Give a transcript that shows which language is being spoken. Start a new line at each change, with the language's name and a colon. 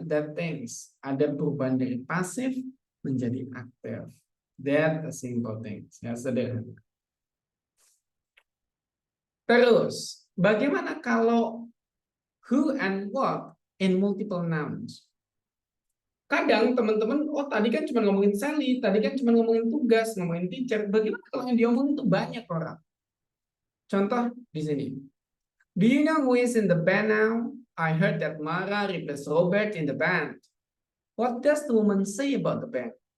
Indonesian: That things ada perubahan dari pasif menjadi aktif.
English: That a simple thing.
Indonesian: Ya, sederhana. Terus, bagaimana kalau
English: who and what in multiple nouns?
Indonesian: Kadang teman-teman, oh tadi kan cuma ngomongin Sally, tadi kan cuma ngomongin tugas, ngomongin teacher. Bagaimana kalau yang diomongin itu banyak orang? Contoh di sini.
English: Do you know who is in the band now? I heard that Mara replaced Robert in the band. What does the woman say about the band?